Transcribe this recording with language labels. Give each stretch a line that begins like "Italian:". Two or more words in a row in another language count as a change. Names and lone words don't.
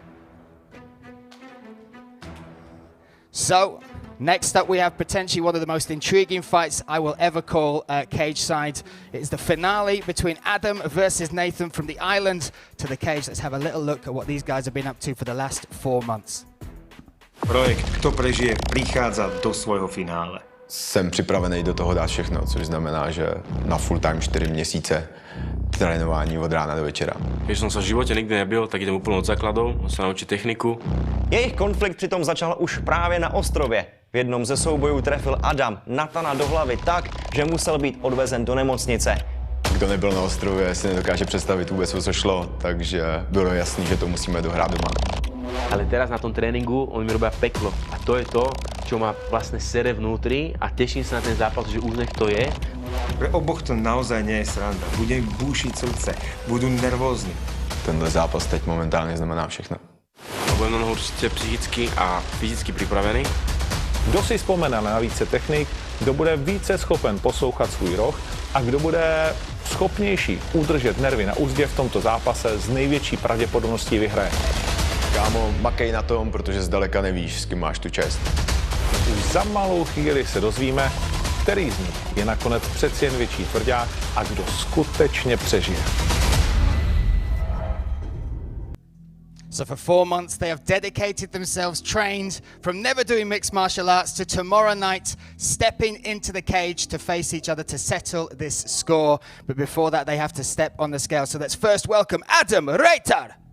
English: So, next up, we have potentially one of the most intriguing fights I will ever call cage side. It is the finale between Adam versus Nathan from the island to the cage. Let's have a little look at what these guys have been up to for the last 4 months.
Slovak: Projekt Kto prežije prichádza do svojho finále.
Czech: Jsem připravený do toho dát všechno, což znamená, že na
English: full time
Czech: 4 měsíce trénování od rána do večera.
Slovak: Keď som sa v živote nikdy nebil, tak idem úplne od základov, sa naučiť techniku.
Czech: Jejich konflikt přitom začal už právě na ostrově. V jednom ze soubojů trefil Adam Nathana do hlavy tak, že musel být odvezen do nemocnice. Kdo nebyl na ostrově, si nedokáže představit vůbec, o co šlo, takže bylo jasný, že to musíme dohrát doma.
Slovak: Ale teraz na tom tréningu oni mi robia peklo. A to je to, čo ma vlastne sere vnútri a teším sa na ten zápas, že už nech to je. Pre oboch to naozaj nie je sranda. Bude im búšiť srdce, budú nervózni.
Czech: Tenhle zápas teď momentálně znamená všechno.
Slovak: Budem na nohu určite psychicky a fyzicky připravený.
Czech: Kdo si vzpomene na více technik, kdo bude více schopen poslouchat svůj roh a kdo bude schopnější udržet nervy na úzdě v tomto zápase s největší pravděpodobností vyhraje. Kámo, makej na tom, protože zdaleka nevíš, s kým máš tu čest. Už za malou chvíli se dozvíme, který z nich je nakonec přeci jen větší tvrdák a kdo skutečně přežije.
English: So for 4 months, they have dedicated themselves, trained from never doing mixed martial arts to tomorrow night, stepping into the cage to face each other to settle this score. But before that, they have to step on the scale. So let's first welcome Adam Reitar.